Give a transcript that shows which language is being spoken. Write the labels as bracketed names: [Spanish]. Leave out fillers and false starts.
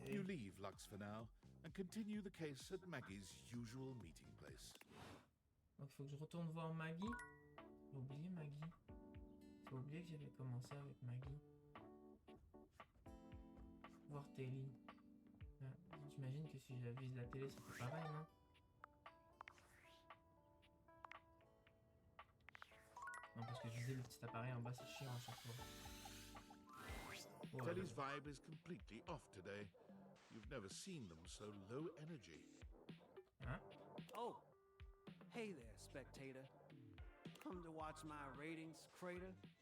[English] You leave Lux for now and continue the case at Maggie's usual meeting place. [French] Donc il faut que je retourne voir Maggie. J'ai oublié Maggie. J'ai oublié que j'avais commencé avec Maggie. Voir Telly. J'imagine que si j'avise la télé, c'était pareil, non? Non, parce que je disais le petit appareil en bas, c'est chiant à chaque fois. Oh, [English] Telly's vibe is completely off today. You've never seen them so low energy. Hein? Oh, hey there, spectator. Come to watch my ratings crater?